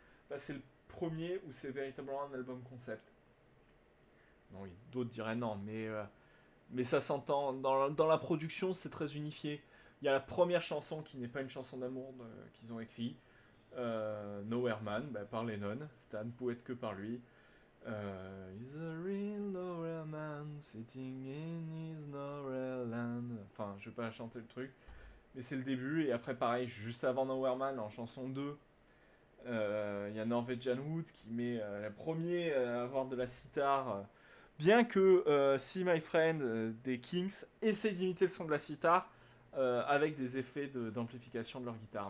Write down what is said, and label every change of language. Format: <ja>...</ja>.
<fr>Là, c'est le premier où c'est véritablement un album concept. Non, oui, d'autres diraient non, mais ça s'entend. Dans la production, c'est très unifié. Il y a la première chanson qui n'est pas une chanson d'amour qu'ils ont écrit, Nowhere Man, par Lennon. Stan pouvait être que par lui.</fr> <en>He's a real Nowhere Man, sitting in his Nowhere Land.</en> <fr>Enfin, je vais pas chanter le truc, mais c'est le début. Et après, pareil, juste avant Nowhere Man, en chanson 2, il y a Norwegian Wood qui met le premier à avoir de la sitar. Bien que See My Friend des Kings essaie d'imiter le son de la sitar avec des effets d'amplification de leur guitare.</fr>